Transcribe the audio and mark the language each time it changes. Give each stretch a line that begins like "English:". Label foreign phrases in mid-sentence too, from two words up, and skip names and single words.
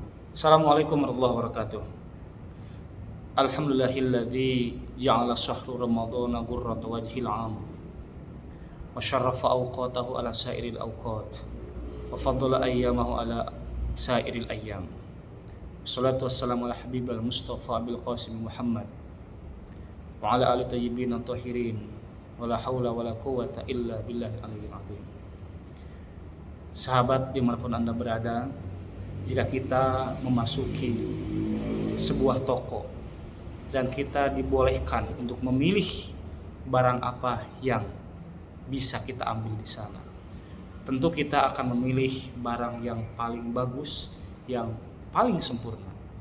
Arabic: السلام عليكم ورحمة الله وبركاته. الحمد لله الذي جعل شهر رمضان قرة وجه العام وشرف أوقاته على سائر الأوقات وفضل أيامه على سائر الأيام. والصلاة والسلام على الحبيب المصطفى بالقاسم محمد وعلى آل طيبين طاهرين ولا حول ولا قوة إلا بالله العلي العظيم.
Indonesian: Sahabat dimanapun Anda berada, jika kita memasuki sebuah toko dan kita dibolehkan untuk memilih barang apa yang bisa kita ambil di sana, tentu kita akan memilih barang yang paling bagus, yang paling sempurna.